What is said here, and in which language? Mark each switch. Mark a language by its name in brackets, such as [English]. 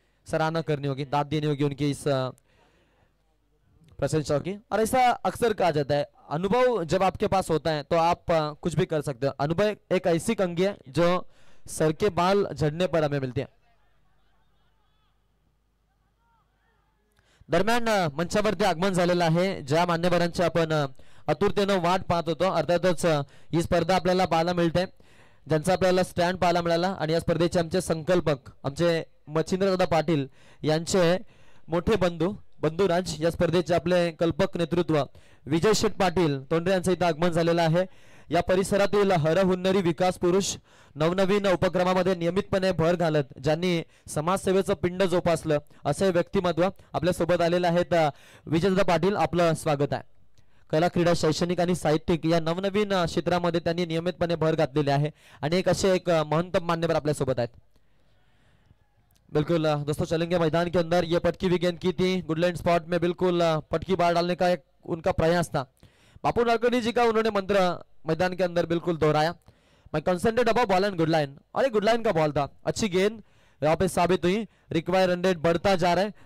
[Hindi] सराहना करनी होगी, दाद देनी होगी उनकी इस प्रशंसा की। और ऐसा अक्सर कहा जाता है, अनुभव जब आपके पास होता है तो आप कुछ भी कर सकते हो। अनुभव एक ऐसी कंघी है जो सर के बाल झड़ने पर हमें मिलती है। [Marathi] दरम्यान मंचावरती आगमन झालेलं आहे। ज्या मान्यवरांची आपण आतुरतेनं वाट पाहत होतो, अर्थातच ही स्पर्धा आपल्याला पाहायला मिळते, ज्यांचा आपल्याला स्टँड पाहायला मिळाला। आणि या स्पर्धेचे आमचे संकल्पक आमचे मच्छिंद्रदादा पाटील यांचे मोठे बंधुराज, या स्पर्धेचे आपले कल्पक नेतृत्व विजय शेठ पाटील तोंडरे यांचं इथं आगमन झालेलं आहे। या परिसरातील हरहुन्नरी विकास पुरुष नवनवीन उपक्रमामध्ये नियमितपणे भर घालत ज्यांनी समाजसेवेचं पिंड जोपासलं असे व्यक्तिमत्व आपल्या सोबत आलेले आहेत। विजयदादा पाटील, आपलं स्वागत आहे। कला, क्रीडा, शैक्षणिक आणि साहित्यिक या नवनवीन क्षेत्रामध्ये त्यांनी नियमितपणे भर घातलेली आहे आणि एक महंतम मान्यवर आपल्या सोबत आहेत। [Hindi] बिल्कुल दोस्तों, चलेंगे मैदान के अंदर। ये पटकी भी गेंद की थी, गुडलैंड स्पॉट में बिल्कुल पटकी बाहर डालने का एक उनका प्रयास था। बापू नारकर्णी जी का उन्होंने मंत्र मैदान के अंदर बिल्कुल दोहराया, मैं [English] Concentrate about ball and good line. [Hindi] और एक गुड लाइन का बॉल था, अच्छी गेंद यहाँ पे साबित हुई। रिक्वायर रन रेट बढ़ता जा रहा है।